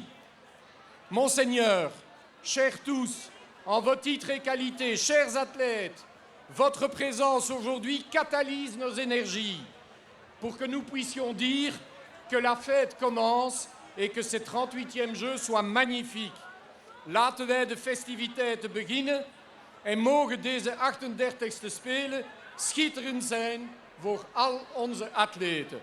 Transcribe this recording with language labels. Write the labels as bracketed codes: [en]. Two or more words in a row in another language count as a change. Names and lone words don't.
[fr] Monseigneur, chers tous, en vos titres et qualités, chers athlètes, votre présence aujourd'hui catalyse nos énergies pour que nous puissions dire que la fête commence et que ces 38e Jeux soient magnifiques. [nl] Laten wij de festiviteiten beginnen en mogen deze 38e Spelen schitterend zijn voor al onze atleten.